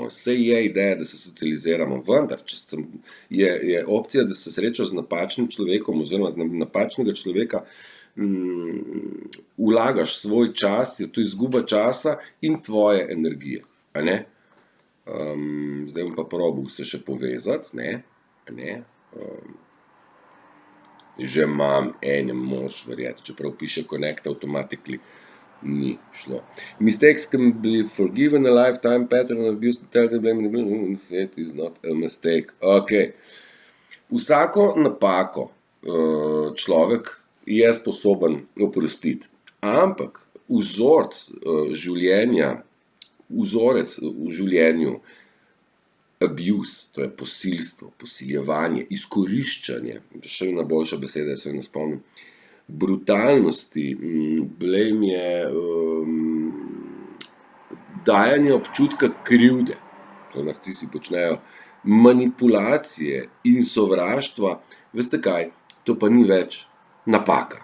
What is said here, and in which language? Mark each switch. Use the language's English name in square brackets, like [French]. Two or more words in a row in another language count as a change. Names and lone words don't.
[Slovenian] Saj je ideja, da se socializiramo, vendar, če je opcija, da se srečaš z napačnim človekom oziroma z napačnega človeka, vlagaš svoj čas, je to izguba časa in tvoje energije, Zdaj bom pa probal se še povezati, Že imam, ne moš verjeti, čeprav piše [English] connect automatically, [Slovenian] ni šlo. [English] Mistakes can be forgiven, a lifetime pattern of abuse, it is not a mistake. Ok. [Slovenian] Vsako napako človek je sposoben oprostiti. Ampak vzorec življenja, vzorec v življenju, abuse, to je posilstvo, posiljevanje, izkoriščanje, še ena boljša beseda, se ne spomnim, brutalnosti, blame je dajanje občutka krivde, to narcisi počnejo, manipulacije in sovraštva, veste kaj, to pa ni več napaka.